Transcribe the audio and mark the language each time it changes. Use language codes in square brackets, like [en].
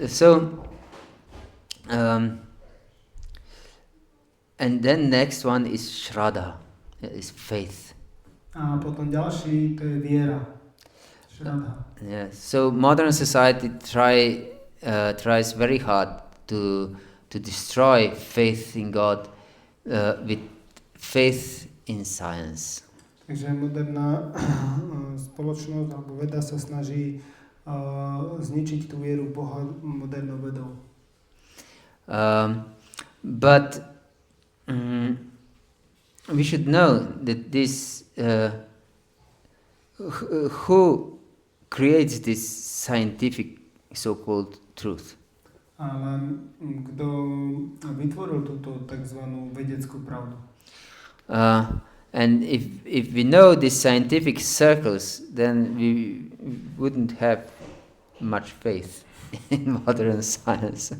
[en] So, and then next one is shraddha, is faith. [sk] A potom ďalší, to je viera. [sa] Shraddha. [en] Yes. So modern society tries very hard to destroy faith in God with faith in science. [sk] Takže moderná spoločnosť alebo veda sa snaží zničiť tú vieru v Boha modernou vedou. [en] But we should know that this who creates this scientific so-called truth. [sk] Ale kto vytvoril túto takzvanú vedeckú pravdu? [en] And if we know these scientific circles, then we wouldn't have much faith in modern science.